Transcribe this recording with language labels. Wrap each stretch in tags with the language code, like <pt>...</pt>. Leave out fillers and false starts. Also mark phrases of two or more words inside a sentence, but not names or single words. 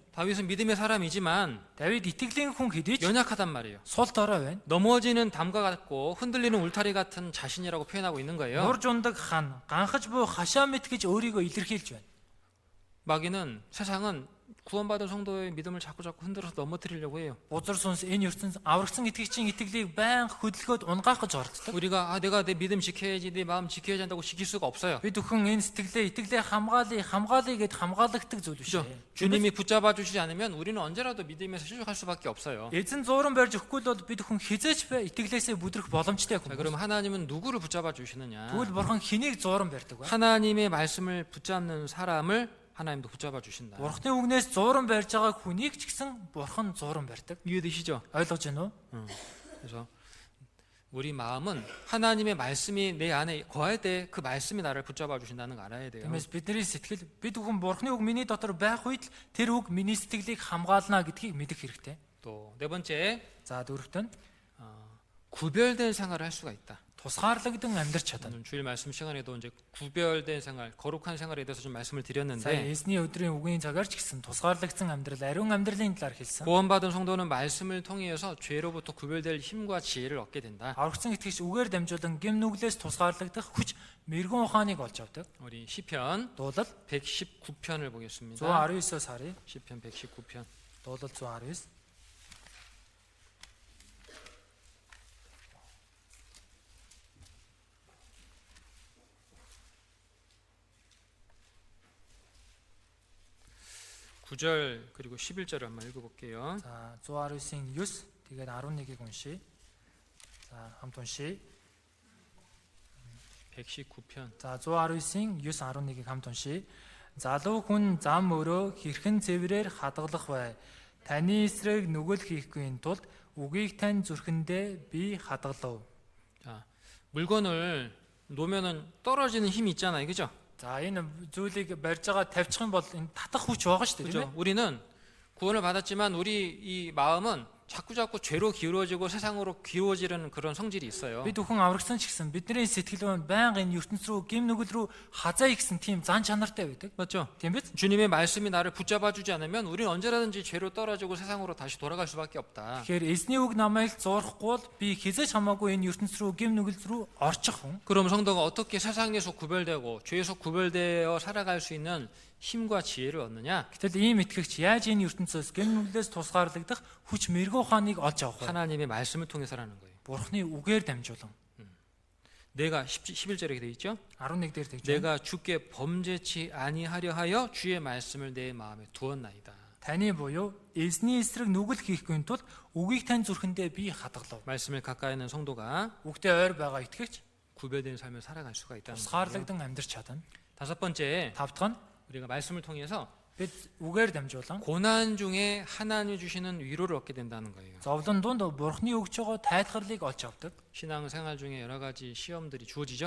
<ko>다윗은 믿음의 사람이지만</ko> <mn>Давид итгэлийн хүн хэдий ч</mn> <ko>연약하단 말이에요.</ko> <mn>сул дорой байна.</mn> <ko>넘어지는 담과 같고 흔들리는 울타리 같은 자신이라고 표현하고 있는 거예요.</ko> <mn>Нурж ундаг хан, ганхаж буй хашаа мэд гэж өөрийгөө илэрхийлж байна.</mn> <ko>마귀는 세상은 구원받은 성도의 믿음을 자꾸 흔들어서 넘어뜨리려고 해요.</ko> <mn>Бузар сүнс энэ ертөнц аврагсан итгэгчийн итгэлийг байнга хөдөлгөөд унгаах гэж оролддог.</mn> <ko>우리가 내가 내 믿음 지켜야지, 내 마음 지켜야지 한다고 지킬 수가 없어요.</ko> <mn>Бид бүхэн энэ итгэлээ хамгаалъя гэд хамгаалагддаг зүйл биш.</mn> <ko>그죠? 주님이 붙잡아 주시지 않으면 우리는 언제라도 믿음에서 실족할 수밖에 없어요.</ko> <mn>Эзэн зууран барьж өгөхгүй бол бид бүхэн хизээч итгэлээсээ бүдрэх боломжтой</mn> <ko>자,</ko> <mn>хүн.</mn> <ko>그럼 하나님은 누구를 붙잡아 주시느냐?</ko> <mn>Тэгвэл бурхан хэнийг зууран барьдаг вэ?</mn> <ko>하나님의 말씀을 붙잡는 사람을 하나님도 붙잡아 주신다.</ko> <mn>Бурханы үгнээс зууран барьж байгаа хүнийг ч гэсэн бурхан зууран барьдаг.</mn> <ko>이해되시죠?</ko> <mn>Ойлгож байна уу?</mn> <ko>그래서 우리 마음은 하나님의 말씀이 내 안에 거할 때 그 말씀이 나를 붙잡아 주신다는 거 알아야 돼요.</ko> <mn>Тиймээс бидний сэтгэл бид бүхэн бурханы үг миний дотор байх үед л тэр үг миний сэтгэлийг хамгаална гэдгийг мэдэх хэрэгтэй.</mn> <ko>또 네 번째,</ko> <mn>За дөрөвт нь</mn> <ko>구별된 생활을 할 수가 있다.</ko> <mn>тусгаарлагдсан амьдрч чадна.</mn> <ko>오늘 주일 말씀 시간에도 이제 구별된 생활, 거룩한 생활에 대해서 좀 말씀을</ko> <mn>За</mn> <ko>드렸는데</ko> <mn>эзний өдрийн үгийн цагаар ч гэсэн тусгаарлагдсан амьдрал, ариун амьдралын талаар хэлсэн.</mn> <ko>구원받은 성도는 말씀을 통해서 죄로부터 구별될 힘과 지혜를 얻게 된다.</ko> <mn>Аврагсан итгэгч үгээр дамжуулан гэм нүглээс тусгаарлагдах хүч, мэрэгэн ухааныг олж авдаг.</mn> <ko>우리 시편</ko> <mn>Дуулал</mn> <ko>119편을 보겠습니다.</ko> <mn>119-өөс харъя.</mn> <ko>시편 119편.</ko> <mn>Дуулал 119.</mn> <ko>구절 그리고 11절을 한번 읽어볼게요.</ko> <mn>За 119-ийн 9 тэгээд 11-ийг уншия. За хамт уншия.</mn> <ko>119편.</ko> <mn>За 119-ийн 9 11-ийг хамт уншия. Залуу хүн зам өрөө хэрхэн цэврээр хадгалах вэ? Таны эсрэг нүгэл хийхгүй тулд үгийг тань зүрхэндээ би хадгалав.</mn> <ko>자, 물건을 놓으면은 떨어지는 힘이 있잖아요, 그죠?</ko> <mn>За энэ зүйлийг барьж байгаа тавьчих юм бол энэ татах хүч байгаа шүү дээ, тийм</mn> <ko>그죠? 우리는 구원을 받았지만 우리 이 마음은 자꾸 죄로 기울어지고 세상으로 기울어지는 그런 성질이 있어요.</ko> <mn>ээ? Бид бүхэн аврагсан ч гэсэн бидний сэтгэл нь байнга энэ ертөнц рүү, гэм нүгэл рүү хазаа ихсэн тийм зан чанартай байдаг.</mn> <ko>맞죠?</ko> <mn>Тийм биз?</mn> <ko>주님의 말씀이 나를 붙잡아 주지 않으면 우리는 언제라든지 죄로 떨어지고 세상으로 다시 돌아갈 수밖에 없다.</ko> <mn>Тэгэхээр эзний үг намайг зуурахгүй бол би хизээч хамаагүй энэ ертөнц рүү, гэм нүгэл рүү орчих хүн.</mn> <ko>그럼 성도가 어떻게 세상에서 구별되고 죄에서 구별되어 살아갈 수 있는 힘과 지혜를 얻느냐?</ko> <mn>Гэтэл ийм итгэгч яаж энэ ертөнцөөс, гэм нүглээс тусгаарлагдах хүч, мэрэгэн ухааныг олж авах вэ?</mn> <ko>하나님의 말씀을 통해서라는 거예요.</ko> <mn>Бурхны үгээр дамжуулан.</mn> <ko>내가 11절에 되어 있죠?</ko> <mn>11 дээр тэгж байна.</mn> <ko>내가 주께 범죄치 아니하려 하여 주의 말씀을 내 마음에 두었나이다.</ko> <mn>Таны буюу эзний эсрэг нүгэл хийхгүй тулд үгийг тань зүрхэндээ би хадгалав.</mn> <ko>말씀을 가까이 있는 성도가</ko> <mn>Үгтэй ойр байгаа итгэгч</mn> <ko>구별된 삶을 살아갈 수가 있다는 거예요.</ko> <mn>тусгаарлагдсан амьдрч чадна.</mn> <ko>다섯 번째,</ko> <mn>Тавдах нь</mn> <ko>우리가 말씀을 통해서</ko> <mn>бид үгээр дамжуулан</mn> <ko>고난 중에 하나님이 주시는 위로를 얻게 된다는 거예요.</ko> <mn>зовлон дунд Бурхны өгч байгаа тайлхарлыг олж авдаг.</mn> <ko>신앙생활 중에 여러 가지 시험들이 주어지죠.</ko>